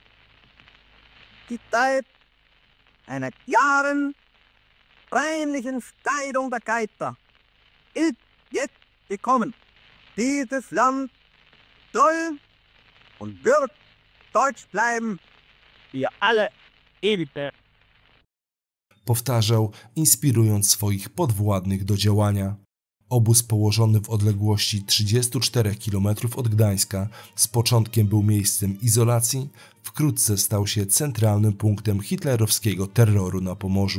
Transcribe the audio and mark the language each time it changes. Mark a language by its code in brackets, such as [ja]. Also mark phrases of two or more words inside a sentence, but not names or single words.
[de] Die Zeit einer klaren, reinlichen Scheidung der Geister ist jetzt gekommen. Dieses Land soll und wird deutsch bleiben für alle Ewigkeit. [pl] Powtarzał, inspirując swoich podwładnych do działania. Obóz położony w odległości 34 km od Gdańska z początkiem był miejscem izolacji, wkrótce stał się centralnym punktem hitlerowskiego terroru na Pomorzu.